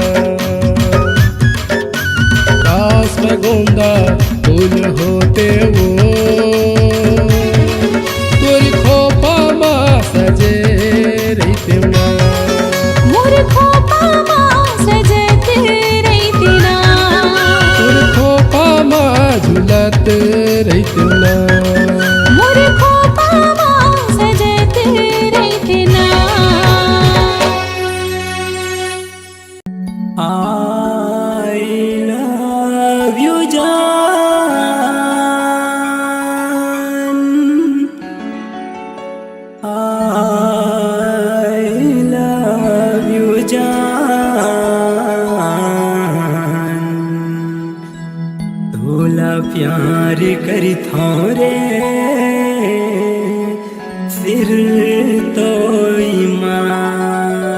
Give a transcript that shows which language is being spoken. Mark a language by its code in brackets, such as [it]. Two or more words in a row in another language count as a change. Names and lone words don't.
[hne] काश में गोंदा फूल होते वो, तुर खोपा माँ सजे रही ना। मोर खोपा माँ सजत रही ना, तुर खोपा माँ झुलत रही ना। मोर खोपा माँ सजत रही ना। [en] I love you जान, I love you जान। [hne] तोला प्यार करी थोरे फिर तो ईमान।